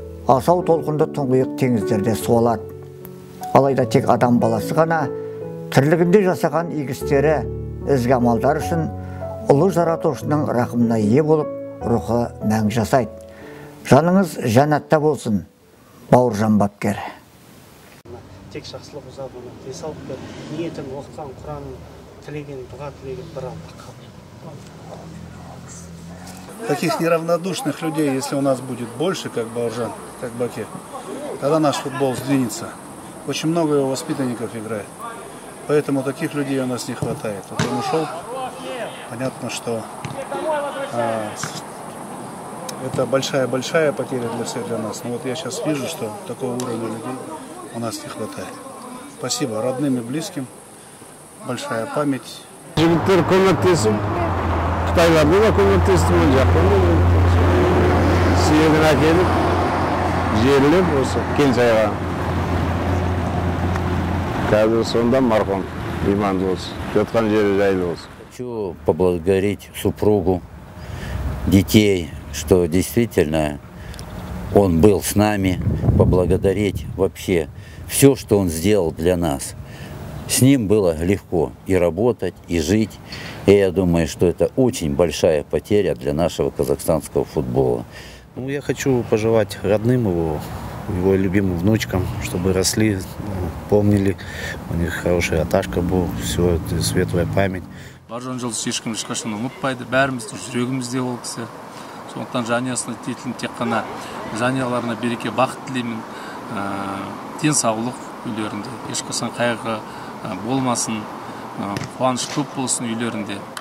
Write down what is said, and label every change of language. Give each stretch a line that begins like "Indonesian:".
Kazakh: Асау толқынды тұңғиық теңіздерде суалады. Алайда тек адам баласы ғана тірлігінде жасаған игі істері, ізгі амалдар үшін ұлы жаратушының рақымына ие болып, рухы мәңгі жасайды. Жаныңыз жәннатта болсын, Бауыржан бапкер. Тек жақсылық ұзап, денсаулықты, ниетін оқыған, Құранын тілеген, дұға тілеген бір Аллахқа.
Russian: Таких неравнодушных людей, если у нас будет больше, как Бауыржан, как Баке, тогда наш футбол сдвинется. Очень много его воспитанников играет. Поэтому таких людей у нас не хватает. Вот он ушел, понятно, что это большая потеря для всех, для нас. Но вот я сейчас вижу, что такого уровня людей у нас не хватает. Спасибо родным и близким. Большая память.
Kazakh: Жігіттер көмектесіп, Қытайларды да көмектестім, Жапонияны сүйегін әкеліп, жерлеп осы Кенжайға. Қазір сонда марқұм иманды болсын, жатқан жері жайлы болсын.
Russian: Хочу поблагодарить супругу, детей, что действительно он был с нами, поблагодарить вообще все, что он сделал для нас. С ним было легко и работать, и жить. И я думаю, что это очень большая потеря для нашего казахстанского футбола. Ну, я хочу пожелать родным его любимым внучкам, чтобы росли, помнили, у них хорошая аташка была, все это светлая память.
Kazakh: Бауыржан Жұлдыз ешкім ешқашан ұмытпайды, бәріміздің жүрегімізде ол кісі. Сондықтан жанұясына тек қана жанұяларына береке, бақыт тілеймін, денсаулық үйлерінде, ешқашан қайғы болмасын, қуаныш көп болсын үйлерінде.